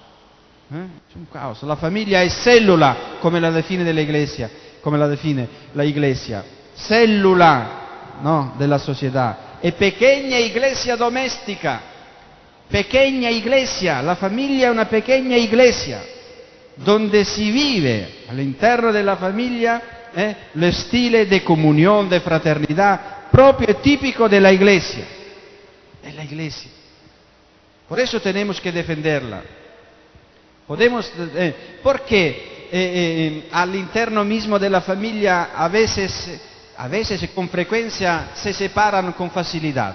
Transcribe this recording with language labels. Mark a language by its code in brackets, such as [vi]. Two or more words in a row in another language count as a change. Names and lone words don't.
[es] La familia es célula, como la define la Iglesia, célula, ¿no?, de la sociedad. Es pequeña iglesia doméstica, pequeña iglesia. La familia es una pequeña iglesia donde [it] si vive all'interno della famiglia lo stile di [es] comunión, de fraternidad propio y típico de la iglesia. Por eso tenemos que defenderla. Porque all'interno mismo de la familia a veces con frecuencia se separan con facilidad.